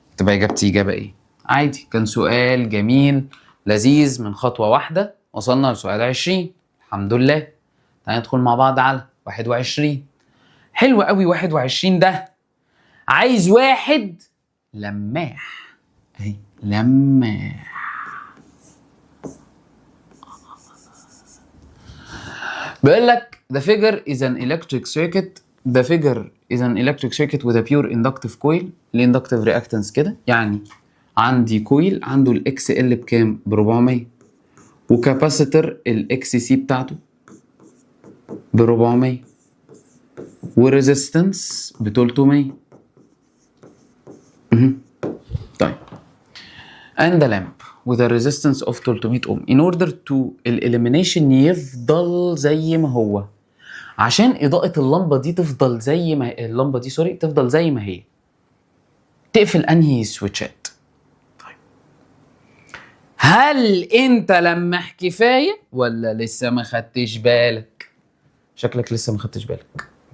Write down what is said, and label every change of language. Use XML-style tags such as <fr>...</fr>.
<ar>تبقى اجابتي اجابه ايه؟ عادي. كان سؤال جميل لذيذ من خطوه واحده وصلنا لسؤال 20 الحمد لله. تعالى ندخل مع بعض على 21. حلو قوي 21 ده عايز واحد لماح اهي لماح. بيقول لك</ar> <en>the figure is an electric circuit. the figure is an electric circuit with a pure inductive coil.</en> <ar>الاندكتيف reactance كده يعني عندي كويل عنده الاكس ال بكام؟ ب 400 وكاباسيتور الاكس سي بتاعته ب 400 وريزيستنس ب 300.</ar> <en>طيب and a lamp with a resistance of 300 ohm in order to elimination</en> <ar>يفضل زي ما هو. عشان إضاءة اللمبة دي تفضل زي ما اللمبة دي تفضل زي ما هي تقفل أنهي سويتشات؟ طيب هل أنت لمح كفاية ولا لسه ما خدتش بالك؟ شكلك لسه ما خدتش بالك.</ar>